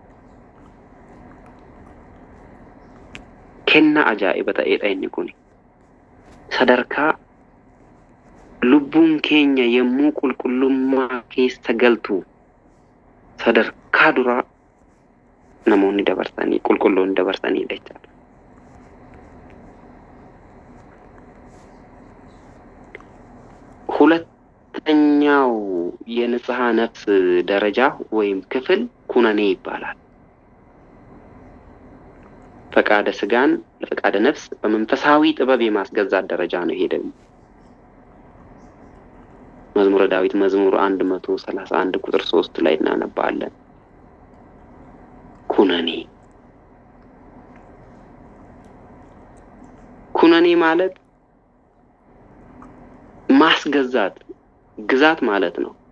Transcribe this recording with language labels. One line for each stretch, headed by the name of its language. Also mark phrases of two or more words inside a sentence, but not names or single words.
Oromo: Kennaa ajaa'iba ta'eedha inni kun. Sadarkaa lubbuun keenya yemmuu qulqullummaa keessa galtu sadarkaa duraa namoonni dabarsanii, qulqulloonni dabarsanii jechaadha.
Amharic: ሁለተኛው የንጽሐ ነፍስ ደረጃ ወይም ክፍል ኩነኔ ይባላል። ፈቃደ ስጋን ለፈቃደ ነፍስ በመንፈሳዊ ጥበብ የማስገዛት ደረጃ ነው። ይሄ ደግሞ መዝሙረ ዳዊት መዝሙር 131 ቁጥር 3 ላይ እናነባለን። ኩነኔ ማለት ማስገዛት፣ ግዛት ማለት ነው።